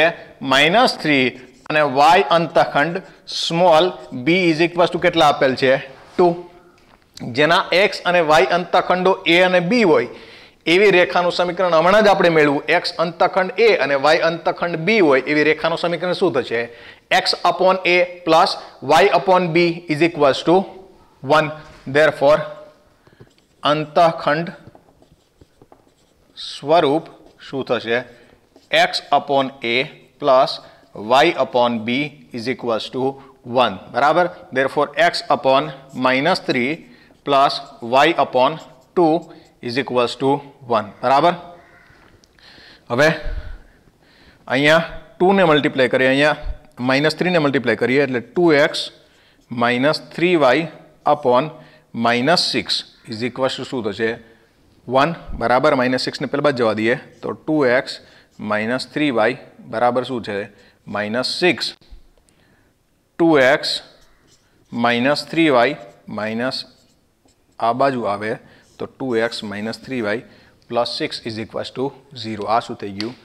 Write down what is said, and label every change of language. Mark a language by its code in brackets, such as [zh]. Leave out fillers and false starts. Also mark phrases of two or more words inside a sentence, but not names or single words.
[gu] -3 અને y અંતઃખંડ [en] small b is equal to [gu] કેટલા આપેલ છે? 2. જેના x અને y અંતઃખંડો a અને b હોય એવી રેખાનું સમીકરણ હમણાં જ આપણે મેળવ્યું. x અંતઃખંડ a અને y અંતઃખંડ b હોય એવી રેખાનું સમીકરણ શું થશે? [en] x upon a plus y upon b is equals to 1. Therefore, [gu] અંતઃખંડ સ્વરૂપ શું થશે? [en] x upon a plus y upon b is equals to 1. [gu] બરાબર? [en] Therefore, x upon -3 plus y upon 2 is equals to 1. [gu] બરાબર? હવે અહીંયા 2 ને મલ્ટીપ્લાય કરીએ, અહીંયા -3 ને મલ્ટીપ્લાય કરીએ એટલે 2x -3y [en] upon -6 is equals to [gu] શું થશે? 1. બરાબર? -6 ને પહેલા બાદ જવા દઈએ તો 2x -3y બરાબર શું છે? -6. 2x -3y માઇનસ આ બાજુ આવે તો 2x -3y [en] plus 6 is equals to 0. [gu] આ શું થઈ ગયું?